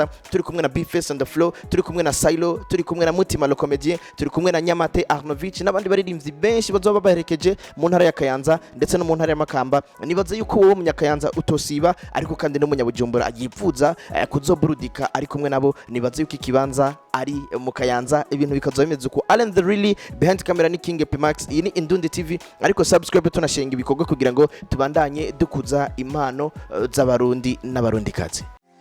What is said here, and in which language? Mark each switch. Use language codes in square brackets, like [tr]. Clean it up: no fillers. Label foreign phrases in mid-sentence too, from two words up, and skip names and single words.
[rn] Turi kumwe na Face on the Floor, turi kumwe na Sailo, turi kumwe na Mutima le comédien, turi kumwe na Nyamate, Arnovic n'abandi baririmbyi benshi bazoba baherekeje mu ntara ya Kayanza ndetse no mu ntara ya Makamba. Nibaza yuko wowe munyakayanza utosiba, ariko kandi no munyabujumbura agifuza kuzoburudika ari kumwe nabo. Nibaza yuko ikibanza ari mu Kayanza, ibintu bikazoba bimeze uko. Allen the Really, [en] behind camera [rn] ni King Epimax, iyi ni Indundi TV, ariko subscribe tunashenga ibikorwa kugira ngo tubandanye dukuza impano z'abarundi n'abarundikazi.